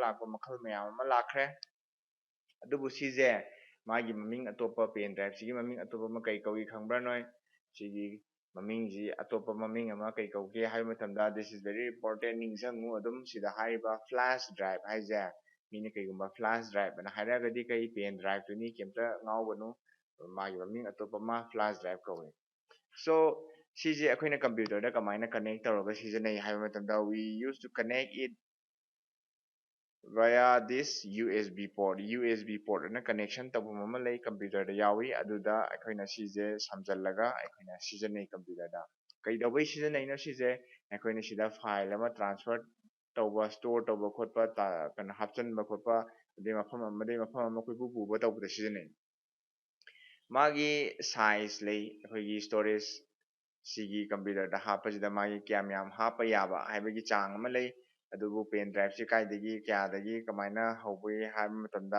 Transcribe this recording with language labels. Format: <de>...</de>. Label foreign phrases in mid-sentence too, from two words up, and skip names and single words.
<mni>ꯂꯥꯛꯄ ꯃꯈꯜ ꯃꯌꯥꯝ ꯑꯃ ꯂꯥꯛꯈ꯭ꯔꯦ ꯑꯗꯨꯕꯨ ꯁꯤꯁꯦ ꯃꯥꯒꯤ ꯃꯃꯤꯡ ꯑꯇꯣꯞꯄ</mni> <en>pen drive-sigi</en> <mni>ꯃꯃꯤꯡ ꯑꯇꯣꯞꯄ ꯑꯃ ꯀꯩ ꯀꯧꯏ ꯈꯪꯕ꯭ꯔꯥ ꯅꯣꯏ ꯁꯤꯒꯤ ꯃꯃꯤꯡꯁꯤ ꯑꯇꯣꯞꯄ ꯃꯃꯤꯡ ꯑꯃ ꯀꯩ ꯀꯧꯒꯦ ꯍꯥꯏꯕ ꯃꯇꯝꯗ</mni> <en>this is very important</en> <mni>ꯅꯤꯡꯁꯤꯡꯉꯨ ꯑꯗꯨꯝ ꯁꯤꯗ ꯍꯥꯏꯔꯤꯕ</mni> <en>flash drive</en> <mni>ꯍꯥꯏꯁꯦ ꯃꯤꯅ ꯀꯩꯒꯨꯝꯕ</mni> <en>flash drive</en> <mni>ꯑꯅ ꯍꯥꯏꯔꯒꯗꯤ ꯀꯩ</mni> <en>pen drive-tuni</en> <mni>ꯀꯩꯝꯇ ꯉꯥꯎꯒꯅꯨ ꯃꯥꯒꯤ ꯃꯃꯤꯡ ꯑꯇꯣꯞꯄ ꯑꯃ</mni> <en>flash drive</en> <mni>ꯀꯧꯏ so ꯁꯤꯁꯦ ꯑꯩꯈꯣꯏꯅ ꯀꯝꯄ꯭ꯌꯨꯇꯔꯗ ꯀꯃꯥꯏꯅ ꯀꯅꯦꯛ ꯇꯧꯔꯒ ꯁꯤꯖꯤꯟꯅꯩ ꯍꯥꯏꯕ ꯃꯇꯝꯗ</mni> <en>we used to connect it via this USB port USB port</en> <mni>ꯑꯅ connection ꯇꯧꯐꯝ ꯑꯃ ꯂꯩ ꯀꯝꯄ꯭ꯌꯨꯇꯔꯗ ꯌꯥꯎꯏ ꯑꯗꯨꯗ ꯑꯩꯈꯣꯏꯅ ꯁꯤꯁꯦ ꯁꯝꯖꯜꯂꯒ ꯑꯩꯈꯣꯏꯅ ꯁꯤꯖꯤꯟꯅꯩ ꯀꯝꯄ꯭ꯌꯨꯇꯔꯗ ꯀꯩꯗꯧꯕꯩ ꯁꯤꯖꯤꯟꯅꯩꯅꯣ ꯁꯤꯁꯦ ꯑꯩꯈꯣꯏꯅ ꯁꯤꯗ ꯐꯥꯏꯜ ꯑꯃ ꯇ꯭ꯔꯥꯟꯁꯐꯔ ꯇꯧꯕ ꯁ꯭ꯇꯣꯔ ꯇꯧꯕ ꯈꯣꯠꯄ ꯀꯩꯅꯣ ꯍꯥꯞꯆꯤꯟꯕ ꯈꯣꯠꯄ ꯑꯗꯩ ꯃꯐꯝ ꯑꯃꯗꯩ ꯃꯐꯝ ꯑꯃ ꯀꯣꯏꯄꯨ ꯄꯨꯕ ꯇꯧꯕꯗ ꯁꯤꯖꯤꯟꯅꯩ ꯃꯥꯒꯤ ꯁꯥꯏꯖ ꯂꯩ ꯑꯩꯈꯣꯏꯒꯤ ꯁ꯭ꯇꯣꯔꯦꯖ ꯁꯤꯒꯤ ꯀꯝꯄ꯭ꯌꯨꯇꯔꯗ ꯍꯥꯞꯄꯁꯤꯗ ꯃꯥꯒꯤ ꯀꯌꯥꯝ ꯌꯥꯝ ꯍꯥꯞꯄ ꯌꯥꯕ ꯍꯥꯏꯕꯒꯤ ꯆꯥꯡ ꯑꯃ ꯂꯩ ꯑꯗꯨꯕꯨ</mni> <en>pen drive-si</en> <mni>ꯀꯥꯏꯗꯒꯤ ꯀꯌꯥꯗꯒꯤ ꯀꯃꯥꯏꯅ ꯍꯧꯕꯒꯦ ꯍꯥꯏꯕ ꯃꯇꯝꯗ</mni>